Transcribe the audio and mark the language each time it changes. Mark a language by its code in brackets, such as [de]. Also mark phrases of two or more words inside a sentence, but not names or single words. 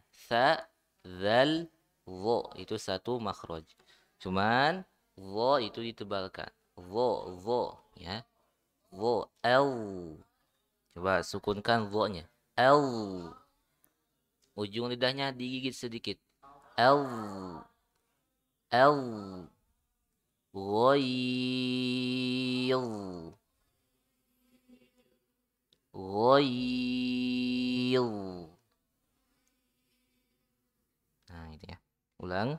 [id] Tha, dzal, dha itu satu makhraj. Cuman dha itu ditebalkan. Dha ya. Dha l. Coba sukunkan dha-nya. L. Ujung lidahnya digigit sedikit. L. L. Ghail. Ghail. Nah, itu ya. Ulang.